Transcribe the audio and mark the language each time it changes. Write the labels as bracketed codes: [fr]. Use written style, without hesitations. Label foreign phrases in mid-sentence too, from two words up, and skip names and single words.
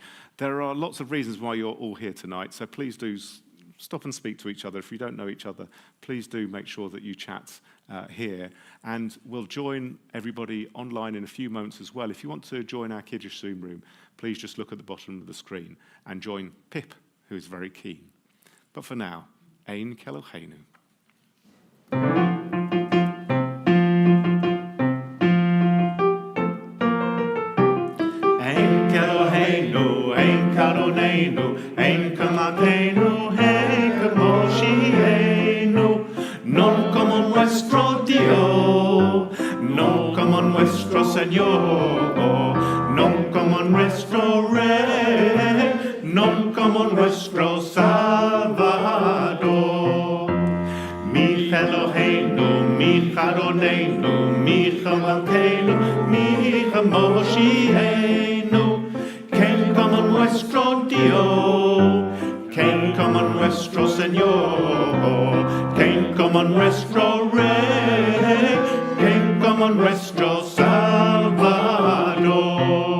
[en] There are lots of reasons why you're all here tonight, so please do stop and speak to each other. If you don't know each other, please do make sure that you chat here. And we'll join everybody online in a few moments as well. If you want to join our Kiddush Zoom room, please just look at the bottom of the screen and join Pip, who is very keen. But for now, [he] אין כאלהינו. אין כאלהינו, אין כאדונינו, אין כמלכנו, אין כמושיענו, [lad] non como nuestro Dios, non como nuestro Señor, non como nuestro Rey, non como nuestro Salvador. [he] מי אלהינו, מי כאדונינו, מי כמלכנו, מי כמושיענו, [lad] quien como nuestro Dios, quien como nuestro Señor, quien como nuestro Rey, quien como nuestro Salvador.